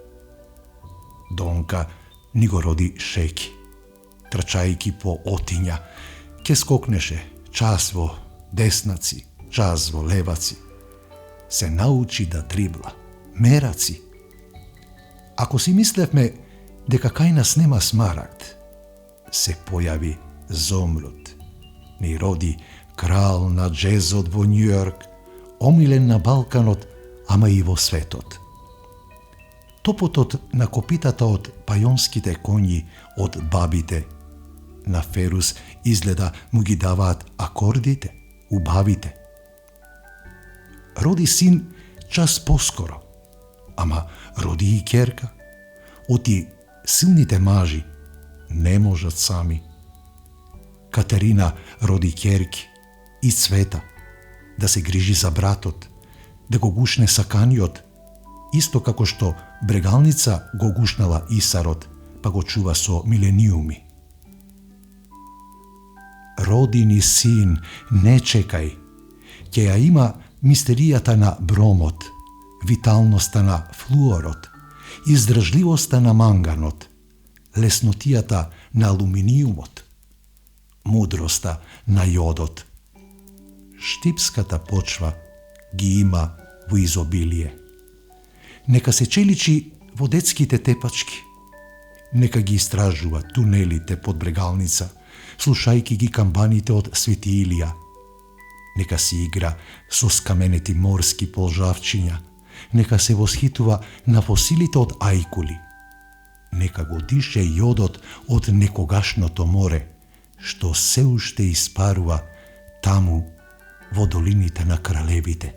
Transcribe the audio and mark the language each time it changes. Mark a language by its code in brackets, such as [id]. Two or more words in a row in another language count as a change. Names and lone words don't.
[mk] Донка ни го роди Шеки, трчајќи по отиња, ќе скокнеше час во десначи, час во левачи, се научи да дрибла, мераци. Ако си мислевме дека кај нас нема смарагд, се појави Зомруд, ни роди крал на џезот во New York, омилен на Балканот, ама и во светот. Топотот на копитата од пајонските коњи од бабите, на ферус изгледа му ги даваат акордите, убавите. Роди син час поскоро, ама роди и ќерка. Оти силните мажи не можат сами. Катерина роди ќерки и Цвета, да се грижи за братот, да го гушне сакањот, исто како што Брегалница го гушнала Исарот, па го чува со милениуми. Родини син, не чекај, ќеја има мистеријата на бромот, виталноста на флуорот, издржливоста на манганот, леснотијата на алуминиумот, мудроста на јодот. Штипската почва ги има в изобилие. Нека се челичи водечките тепачки, нека ги истражува тунелите под Брегалница, слушајќи ги камбаните од Свети Илија, нека си игра со скаменети морски полжавчиња, нека се восхитува на фосилите од ајкули, нека го дише јодот од некогашното море, што се уште испарува таму во долините на Кралевите.